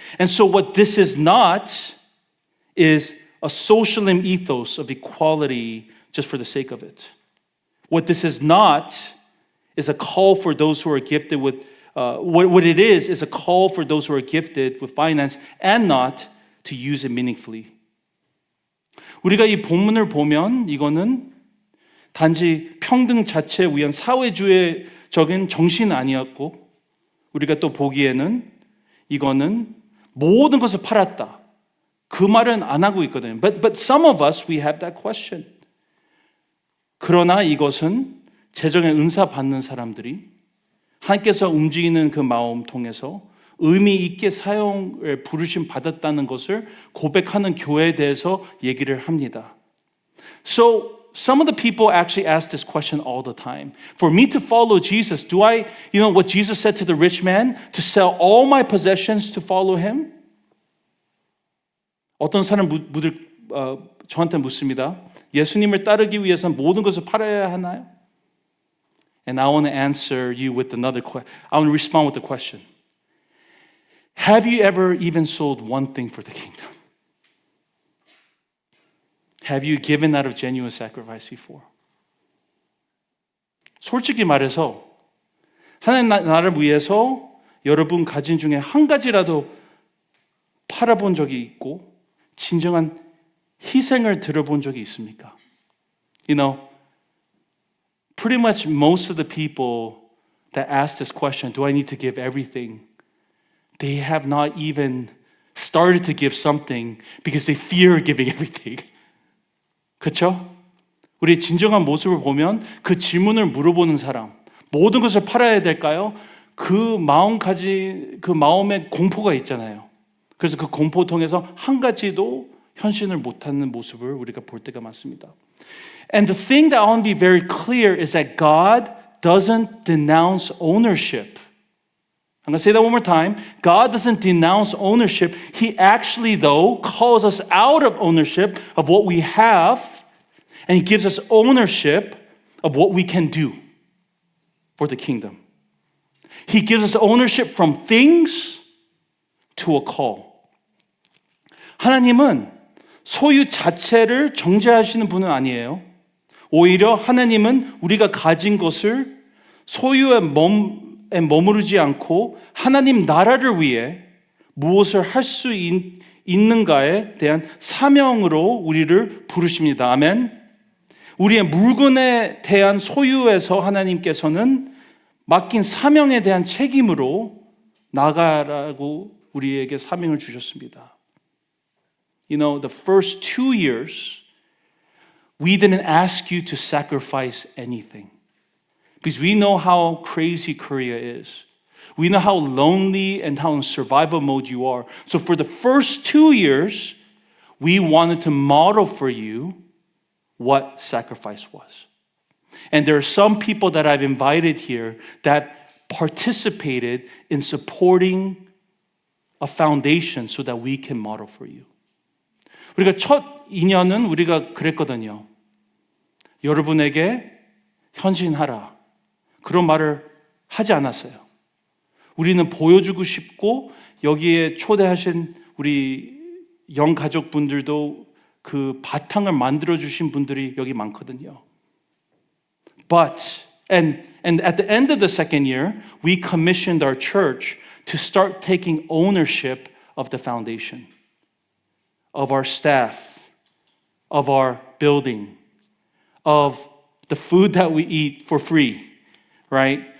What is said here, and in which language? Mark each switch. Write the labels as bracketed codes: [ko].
[en] And so what this is not is a socialism ethos of equality just for the sake of it. What this is not is a call for those who are gifted with, what it is a call for those who are gifted with finance and not to use it meaningfully. [ko] 우리가 이 본문을 보면 이거는 단지 평등 자체에 위한 사회주의적인 정신은 아니었고 우리가 또 보기에는 이거는 모든 것을 팔았다. 그 말은 안 하고 있거든요. [en] But some of us, we have that question. [ko] 그러나 이것은 재정의 은사 받는 사람들이 하나님께서 움직이는 그 마음 통해서 의미 있게 사용을 부르심 받았다는 것을 고백하는 교회에 대해서 얘기를 합니다. [en] So some of the people actually ask this question all the time. For me to follow Jesus, do I, what Jesus said to the rich man, to sell all my possessions to follow him? [ko] 어떤 사람 저한테 묻습니다. 예수님을 따르기 위해서는 모든 것을 팔아야 하나요? [en] And I want to answer you with another question. I want to respond with a question. Have you ever even sold one thing for the kingdom? Have you given out of genuine sacrifice before? [ko] 솔직히 말해서 하나님 나라를 위해서 여러분 가진 중에 한 가지라도 팔아본 적이 있고 진정한 희생을 들어본 적이 있습니까? [en] Pretty much most of the people that ask this question, do I need to give everything? They have not even started to give something because they fear giving everything. [ko] 그렇죠? 우리의 진정한 모습을 보면 그 질문을 물어보는 사람, 모든 것을 팔아야 될까요? 그 마음에 공포가 있잖아요. 그래서 그 공포 통해서 한 가지도 현신을 못하는 모습을 우리가 볼 때가 많습니다. [en] And the thing that I want to be very clear is that God doesn't denounce ownership. I'm going to say that one more time. God doesn't denounce ownership. He actually, though, calls us out of ownership of what we have, and He gives us ownership of what we can do for the kingdom. He gives us ownership from things to a call. [ko] 하나님은 소유 자체를 정죄하시는 분은 아니에요. 오히려 하나님은 우리가 가진 것을 소유에 머무르지 않고 하나님 나라를 위해 무엇을 할 수 있는가에 대한 사명으로 우리를 부르십니다. 아멘. 우리의 물건에 대한 소유에서 하나님께서는 맡긴 사명에 대한 책임으로 나가라고 우리에게 사명을 주셨습니다. [en] You know, the first 2 years, we didn't ask you to sacrifice anything. Because we know how crazy Korea is. We know how lonely and how in survival mode you are. So for the first 2 years, we wanted to model for you what sacrifice was. And there are some people that I've invited here that participated in supporting a foundation so that we can model for you. [ko] 우리가 첫 2년은 우리가 그랬거든요. 여러분에게 현신하라. 그런 말을 하지 않았어요. 우리는 보여주고 싶고 여기에 초대하신 우리 영가족분들도 그 바탕을 만들어주신 분들이 여기 많거든요. [en] But, and at the end of the second year, we commissioned our church to start taking ownership of the foundation, of our staff, of our building, of the food that we eat for free, right?